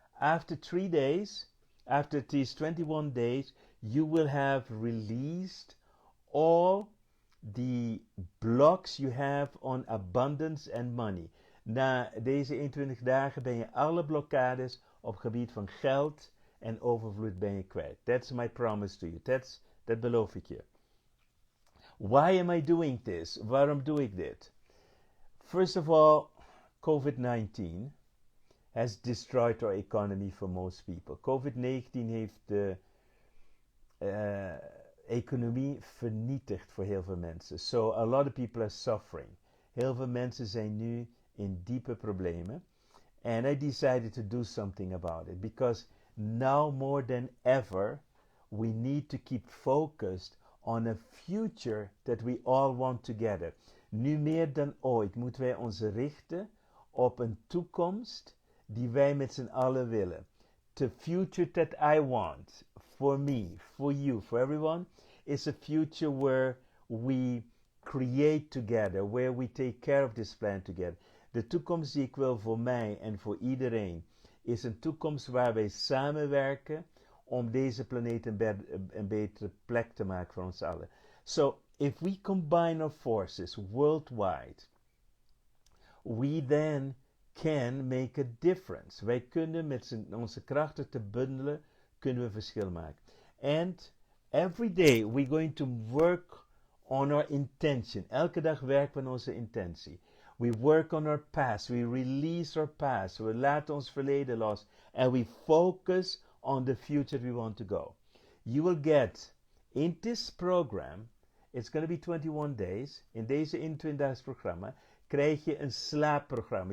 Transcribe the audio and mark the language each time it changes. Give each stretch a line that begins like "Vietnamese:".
English: After 3 days, after these 21 days, you will have released all the blocks you have on abundance and money.
Dutch: Na deze 21 dagen ben je alle blokkades op gebied van geld en overvloed ben je kwijt.
English: That's my promise to you.
Dutch: Dat beloof ik je.
English: Why am I doing this?
Dutch: Waarom doe ik dit?
English: First of all, COVID-19 has destroyed our economy for most people.
Dutch: COVID-19 heeft de economie vernietigd voor heel veel mensen.
English: So a lot of people are suffering.
Dutch: Heel veel mensen zijn nu in diepe problemen.
English: And I decided to do something about it. Because now more than ever, we need to keep focused on a future that we all want together.
Dutch: Nu meer dan ooit moeten wij ons richten op een toekomst die wij met z'n allen willen.
English: The future that I want, for me, for you, for everyone, is a future where we create together, where we take care of this planet together.
Dutch: De toekomst die ik wil voor mij en voor iedereen is een toekomst waar wij samenwerken om deze planeet een betere plek te maken voor ons allen.
English: So, if we combine our forces worldwide, we then can make a difference.
Dutch: Wij kunnen met onze krachten te bundelen, kunnen we verschil maken.
English: And every day we're going to work on our intention.
Dutch: Elke dag werken we aan onze intentie.
English: We work on our past. We release our past.
Dutch: We laten ons verleden los.
English: And we focus on the future we want to go. You will get, in this program, it's going to be 21 days.
Dutch: In deze 21-daags programma krijg je een slaapprogramma.